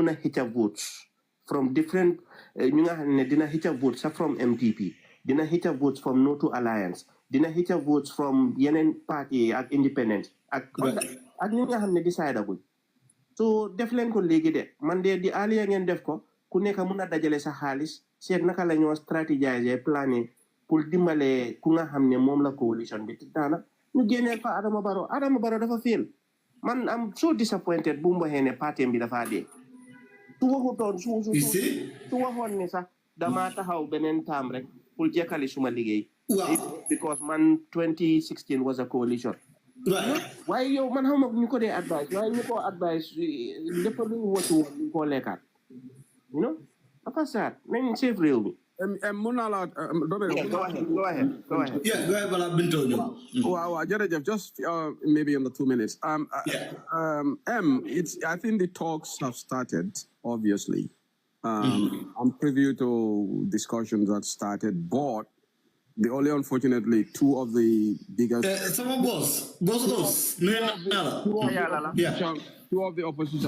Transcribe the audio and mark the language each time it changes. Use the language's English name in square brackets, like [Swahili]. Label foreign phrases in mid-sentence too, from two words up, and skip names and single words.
[Wolof] a xëcca [English] votes from different [Wolof] ñu nga xam ne dina xëcca votes sax from MPP dina xëcca [English] votes from [Wolof] No to Alliance dina xëcca [English] votes from [Wolof] yeneen parti ak independent ak ñu nga xam ne decide aguñ so def leen ko léegi de man de di aliya ngeen def ko ku nekk mën a dajale sa xaalis seet naka la ñoo [French] stratégiser planer pour [Wolof] dimbale ku nga xam ne moom la coalition bi taana ñu génneel fa Adama Barrow dafa fail man am [English] so disappointed [Wolof] bu mu waxee ne parti bi dafa dee su waxutoon su waxoon ne sax dama taxaw beneen taam rek pour jekkali suma liggéey because man 2016 [English] was a coalition [Wolof] waaye yow man xam ñu ko dee advice waaye ñu ko advice lépp lu ñu watu woon ñu ko lekkaat dafa saat nañ save réew mi [English] Go ahead. Yeah, go ahead, Bala Binto. Wow, Jerejef, just maybe in the 2 minutes. I think the talks have started, obviously. I'm privy to discussions that started, but the only unfortunately two of the biggest two of the opposition.